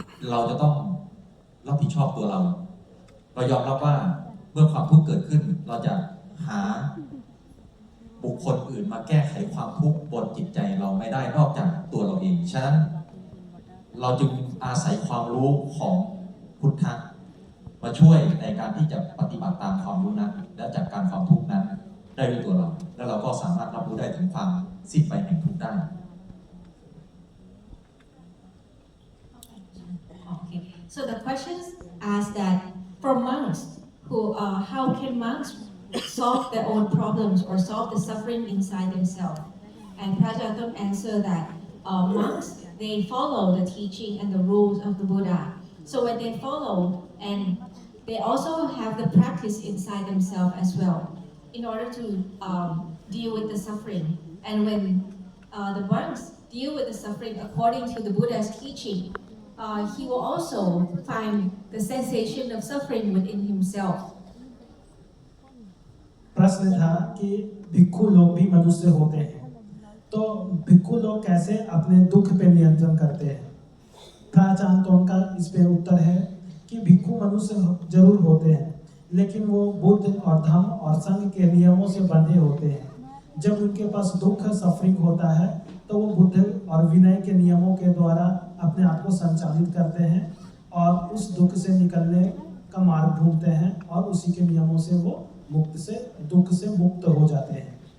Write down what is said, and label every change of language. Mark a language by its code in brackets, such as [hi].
[th] เราจะต้องรับผิดชอบตัวเรายอมรับว่าเมื่อความทุกข์เกิดขึ้นเราจะหาบุคคลอื่นมาแก้ไขความทุกข์บนจิตใจเราไม่ได้นอกจากตัวเราเองฉะนั้นเราจึงอาศัยความรู้ของพุทธะมาช่วยในการที่จะปฏิบัติตามความรู้นั้นและจัดการความทุกข์นั้นได้ด้วยตัวเราและเราก็สามารถรับรู้ได้ถึงความสิ้นไปแห่งทุกข์ได้ [en] Okay. So the questions ask that for monks how can monks solve their own problems or solve the suffering inside themselves? And Prajatam answer that monks they follow the teaching and the rules of the Buddha. So when they follow and they also have the practice inside themselves as well in order to deal with the suffering. And when the monks deal with the suffering according to the Buddha's teaching, he will also find the sensation of suffering within himself. [hi] प्रश्न था कि भिक्षु लोग भी मनुष्य होते हैं तो भिक्षु लोग कैसे अपने दुख पे नियंत्रण करते हैं प्राचीन तो उनका इस पे उत्तर है कि भिक्षु मनुष्य जरूर होते हैं लेकिन वो बुद्ध और धम्म और संघ के नियमों से बंधे होते हैं जब उनके पास दुख सफरिंग होता है तो वो बुद्ध और विनय के नियमों के द्वारा अपने आप को संचालित करते हैं और उस दुख से निकलने का मार्ग ढूंढते हैं और उसी के नियमों से वो दुख से मुक्त हो जाते हैं